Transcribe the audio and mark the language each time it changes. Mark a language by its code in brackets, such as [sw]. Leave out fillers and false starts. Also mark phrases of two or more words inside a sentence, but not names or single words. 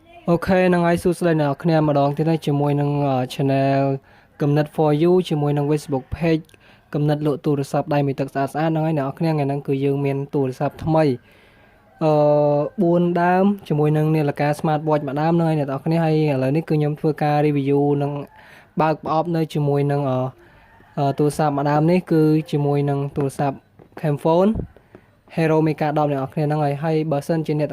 [km] Ok នឹងហើយសួស្តីអ្នកគ្នាម្ដងទៀតហើយជាមួយនឹង channel Koemneth for you ជាមួយនឹង Facebook page គំនិតលក់ទូរស័ព្ទដៃមួយទឹកស្អាតហ្នឹងហើយអ្នកគ្នាថ្ងៃហ្នឹងគឺយើងមានទូរស័ព្ទថ្មី4ដើមជាមួយនឹងនាឡិកា [en] Smart Watch [km] មួយដើមហ្នឹងហើយអ្នកគ្នា ហើយឥឡូវនេះគឺខ្ញុំធ្វើការ review នឹងបើកប្រអប់នៅជាមួយនឹងទូរស័ព្ទមួយដើមនេះគឺជាមួយនឹងទូរស័ព្ទ Camfone Hero មេកា10អ្នកគ្នាហ្នឹងហើយបើសិនជាអ្នក